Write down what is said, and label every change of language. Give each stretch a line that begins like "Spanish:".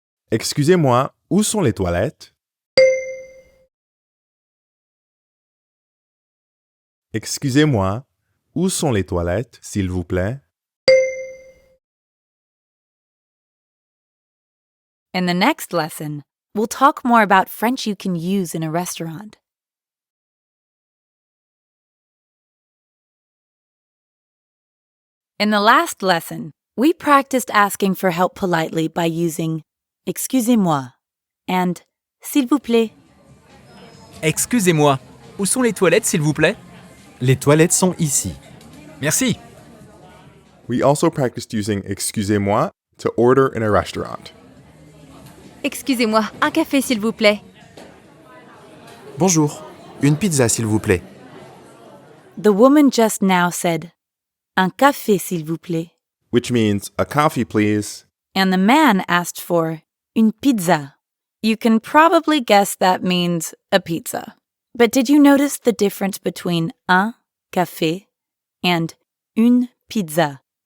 French: Excusez-moi, où sont les toilettes? Excusez-moi, où sont les toilettes, s'il vous plaît?
English: In the next lesson, we'll talk more about French you can use in a restaurant. In the last lesson, we practiced asking for help politely by using excusez-moi and
French: s'il vous plaît. Excusez-moi, où sont les toilettes, s'il vous plaît? Les toilettes sont ici. Merci.
English: We also practiced using excusez-moi to order in a restaurant.
French: Excusez-moi, un café s'il vous plaît. Bonjour. Une pizza, s'il vous plaît.
English: The woman just now said,
French: un café s'il vous plaît.
English: Which means a coffee, please. And the man asked for
French: une pizza.
English: You can probably guess that means a pizza. But did you notice the difference between
French: un café
English: and
French: une pizza?